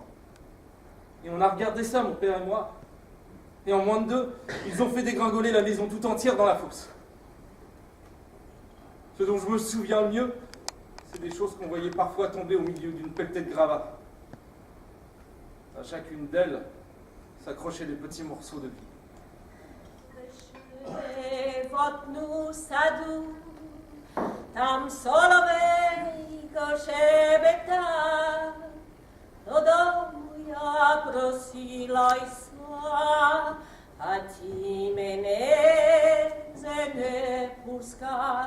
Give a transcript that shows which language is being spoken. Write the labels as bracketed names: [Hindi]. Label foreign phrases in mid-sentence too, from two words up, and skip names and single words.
[French] Et on a regardé ça, mon père et moi. Et en moins de 2, ils ont fait dégringoler la maison tout entière dans la fosse. Ce dont je me souviens le mieux, c'est des choses qu'on voyait parfois tomber au milieu d'une pelletée de gravats. À chacune d'elles s'accrochaient des petits morceaux de vie. [Ukrainian] Животну саду, там соловейко щебета, додому я просилася, а ті мене не пускав.